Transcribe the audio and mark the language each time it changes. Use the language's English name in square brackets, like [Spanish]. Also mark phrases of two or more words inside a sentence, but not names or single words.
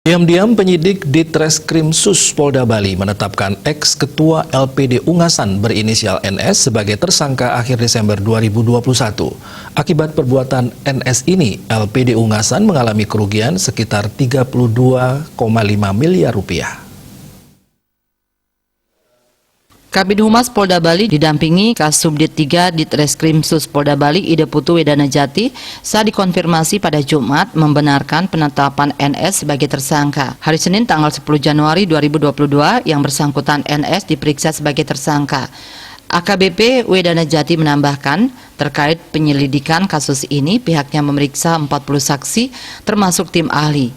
[Indonesian] Diam-diam penyidik Ditreskrimsus Polda Bali menetapkan ex-ketua LPD Ungasan berinisial NS sebagai tersangka akhir Desember 2021. Akibat perbuatan NS ini, LPD Ungasan mengalami kerugian sekitar 32,5 miliar rupiah. Kabid Humas Polda Bali didampingi Kasubdit 3 Ditreskrimsus Polda Bali Ida Putu Wedanajati saat dikonfirmasi pada Jumat membenarkan penetapan NS sebagai tersangka. Hari Senin tanggal 10 Januari 2022 yang bersangkutan NS diperiksa sebagai tersangka. AKBP Wedanajati menambahkan, terkait penyelidikan kasus ini pihaknya memeriksa 40 saksi termasuk tim ahli.